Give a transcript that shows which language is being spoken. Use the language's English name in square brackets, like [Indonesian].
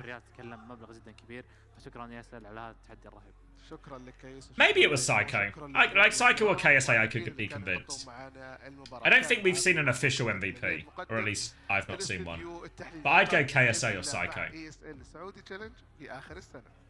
[Arabic] الريال تكلم مبلغ جدا كبير فشكرا ياسر على هذا التحدي الرهيب. شكرا لك يا يوسف. [English] Maybe it was Psycho. Like Psycho or KSA, I could be convinced. I don't think we've seen an official MVP, or at least I've not seen one. But I'd go KSA or Psycho. [Arabic] ESL سعودي تشالنج في آخر السنة.